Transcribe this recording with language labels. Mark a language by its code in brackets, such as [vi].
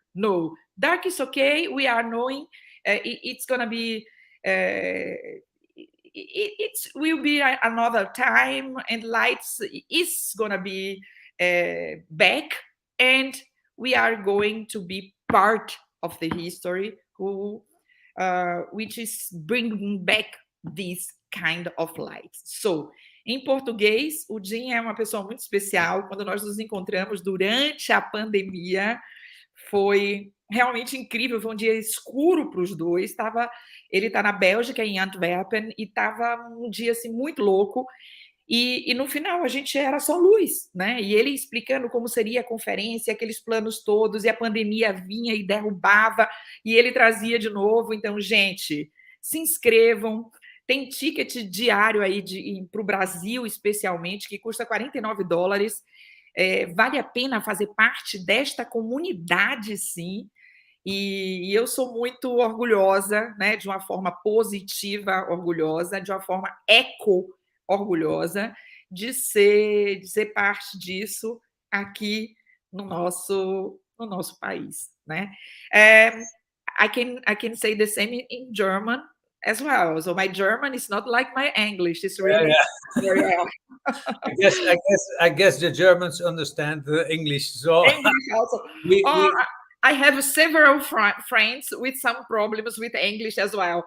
[en] No, dark is okay. We are knowing it's gonna be it will be another time, and lights is gonna be back, and we are going to be part of the history who which is bringing back this kind of light. [pt] So, em português, o Jim é uma pessoa muito especial. Quando nós nos encontramos durante a pandemia, foi realmente incrível. Foi um dia escuro para os dois. Ele está na Bélgica, em Antwerpen, e estava um dia assim, muito louco. E no final a gente era só luz, né? E ele explicando como seria a conferência, aqueles planos todos, e a pandemia vinha e derrubava, e ele trazia de novo. Então, gente, se inscrevam. Tem ticket diário aí para o Brasil, especialmente, que custa $49. Vale a pena fazer parte desta comunidade, sim. E eu sou muito orgulhosa, né, de uma forma positiva, orgulhosa, de uma forma orgulhosa de ser parte disso aqui no nosso país, né? [en] I can say the same in German as well. So my German is not like my English. It's Yeah, really yeah. very well. I guess the Germans understand the English. So English also. we I have several friends with some problems with English as well.